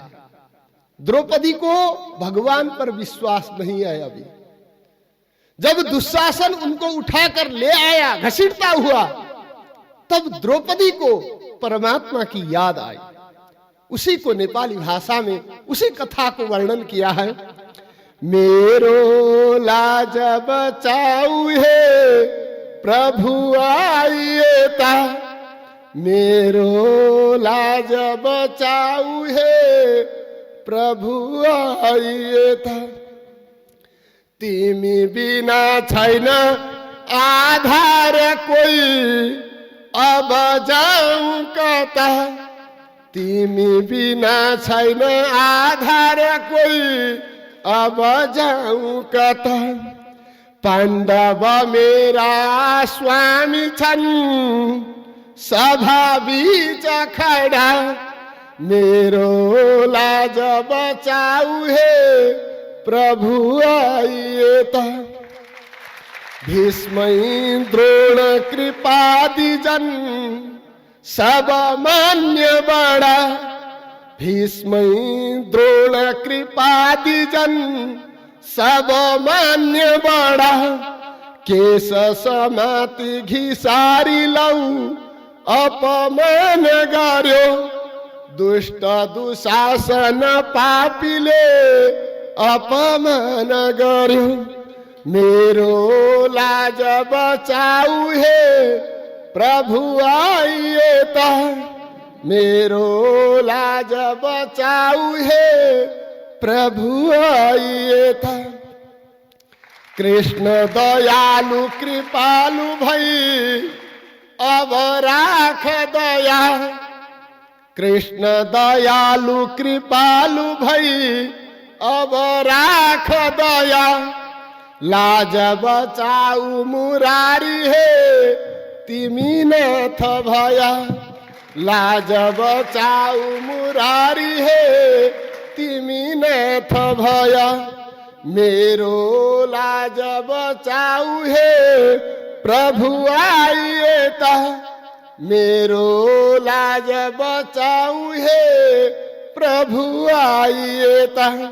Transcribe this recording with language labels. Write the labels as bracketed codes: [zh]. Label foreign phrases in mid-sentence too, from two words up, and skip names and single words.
[hi] द्रौपदी को भगवान पर विश्वास नहीं है। अभी जब दुशासन उनको उठाकर ले आया घसीटता हुआ, तब द्रौपदी को परमात्मा की याद आई। उसी को नेपाली भाषा में उसी कथा को वर्णन किया है। [ne] मेरो लाज बचाऊ है प्रभु आइए ता, मेरो लाज बचाऊ है प्रभु आइए था। तिमी बिना छैन आधार कोई, अब जाऊं कता, तिमी बिना छैन आधार कोई, अब जाऊं कता। पाण्डव मेरा स्वामी छन् सभा बीच खड़ा, मेरो लाज बचाऊ है प्रभु आइए ता। भीष्म द्रोण कृपादि जन सब मान्य बड़ा, भीष्म द्रोण कृपादि जन सब मान्य बड़ा। केश समाति घिसारी लऊ अपमान गर्यो, दुष्ट दुशासन पापीले अपमान गर्यो। मेरो लाज बचाऊ है प्रभु आइए ता, मेरो लाज बचाऊ हे प्रभु आइए था। कृष्ण दयालु कृपालु भई अब राख दया। कृष्ण दयालु कृपालु भई अब राख दया। लाज बचाऊ मुरारी हे तिमी नाथ भया। लाज बचाऊ मुरारी हे तिमी नाथ भया। मेरो लाज बचाऊ हे प्रभु आइए ता। मेरो लाज बचाऊ हे प्रभु आइए ता।